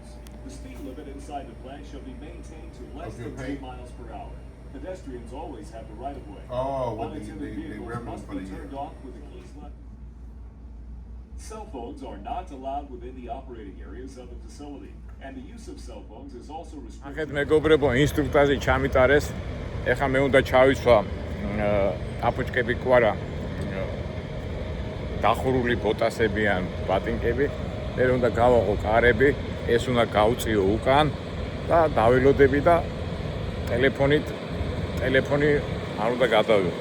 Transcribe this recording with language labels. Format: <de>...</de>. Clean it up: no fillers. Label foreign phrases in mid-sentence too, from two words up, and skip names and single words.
<en>The speed limit inside the plant shall be maintained to less than 2 miles per hour. Pedestrians always have the right of way. Unattended vehicles must be turned off with the keys left. Cell phones are not allowed within the operating areas of the facility, and the use of cell phones is also restricted.</en> <ka>ახეთ მეგობრებო, ინსტრუქტაჟი ჩამიტარეს. ეხლა მე უნდა ჩავიცვა აპუჩკები კვარა. დახურული ბოტასები ან ბატინკები. მე უნდა გავაღო კარები, ეს უნდა გავწიო უკან და დაველოდები და ტელეფონი არ უნდა გადავიღო.</ka>